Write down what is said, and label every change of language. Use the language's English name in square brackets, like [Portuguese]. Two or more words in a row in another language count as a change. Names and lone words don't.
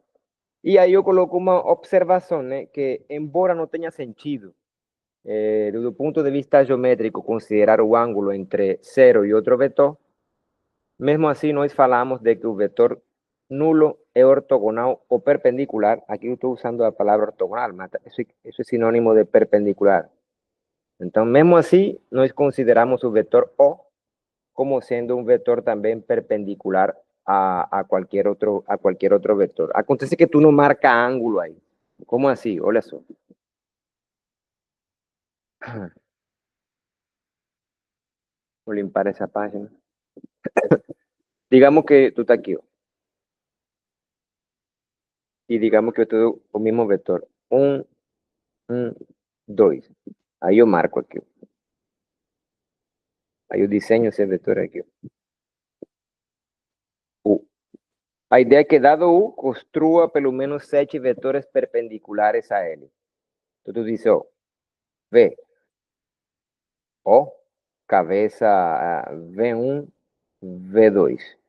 [Portuguese] E aí eu coloco uma observação, né, que embora não tenha sentido, do ponto de vista geométrico, considerar o ângulo entre zero e outro vetor, mesmo assim nós falamos de que o vetor nulo é ortogonal ou perpendicular. Aqui eu estou usando a palavra ortogonal, mas isso é sinônimo de perpendicular. Então, mesmo assim, nós consideramos o vetor O como sendo [Spanish] un vector también perpendicular a cualquier otro vector. Acontece que tú no marcas ángulo ahí. ¿Cómo así? [Portuguese] Olha só. Vou limpar essa página. [Spanish] Digamos que tú estás aquí. Y digamos que [Portuguese] eu tenho o [Spanish] mismo vector. 1, 2. [Portuguese] Aí eu marco aqui. Aí eu desenho esse vetor aqui. U. A ideia é que, dado U, construa pelo menos 7 vetores perpendiculares a ele. Então, tu diz, ó, V, O, cabeça V1, V2.